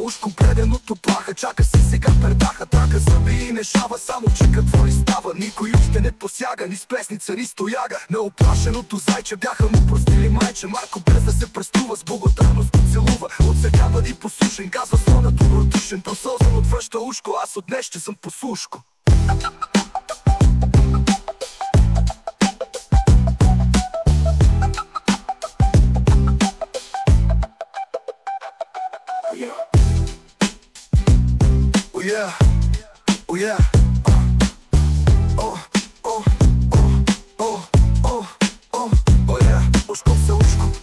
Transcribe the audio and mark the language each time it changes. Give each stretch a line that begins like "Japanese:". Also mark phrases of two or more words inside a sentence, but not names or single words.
Bulgarian: Ушко преденото плаха, чака се сега пердаха. Трака зъби и не шава, само че какво ли става. Никой още не посяга, ни с плесница, ни стояга. На оплашеното зайче бяха му простили майче. Марко без да се преструва с благодарност поцелува. От сега бъди послушен, казва слона добродушен. Просълзан отвръща ушко, аз от днес ще съм послушко.
English: Oh yeah, oh yeah, oh, oh, oh, oh, oh, oh, oh yeah,
Bulgarian: ушко се ушко.